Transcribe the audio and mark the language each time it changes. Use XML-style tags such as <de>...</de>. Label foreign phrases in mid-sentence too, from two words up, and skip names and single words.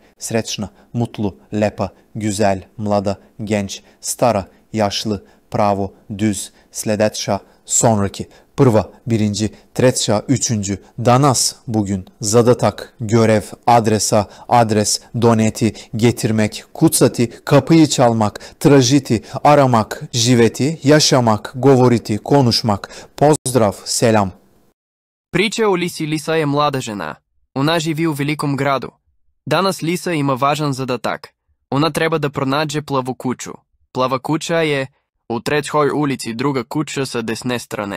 <sr>srećna, mutlu, lepa, güzel, mlada, genç, stara, yaşlı, pravo, düz, sledeća, sonraki, prva, birinci, treća, üçüncü, danas, bugün, zadatak, görev, adresa, adres, doneti, getirmek, kucati,</sr> <tr>kapıyı çalmak,</tr> <sr>tražiti, aramak, živjeti, yaşamak, govoriti, konuşmak, pozdrav, selam. Priča o Lisi. Lisa je mlada žena. Ona živi u velikom gradu. Danas Lisa ima važan zadatak. Ona treba da pronađe plavu kuću. Plava kuća je u trećoj ulici, druga kuća sa desne strane.</sr>